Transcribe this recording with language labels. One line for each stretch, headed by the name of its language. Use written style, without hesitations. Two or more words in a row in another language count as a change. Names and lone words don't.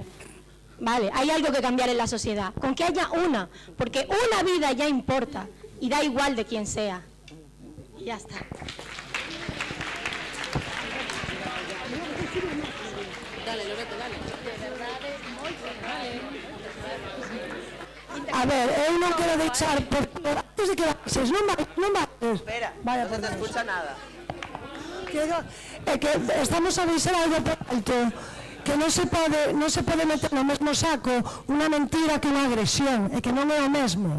Spanish: Vale, hay algo que cambiar en la sociedad. Con que haya una, porque una vida ya importa. Y da igual de quién sea. Y ya está. Dale, Loreto, dale.
Galician: A ver, eu non quero deixar, antes de que baixes, non baixes. Espera, vaya, non se te escucha nada. É que estamos a deixar algo por alto, que non se pode meter no mesmo saco unha mentira que unha agresión, e que non é o mesmo.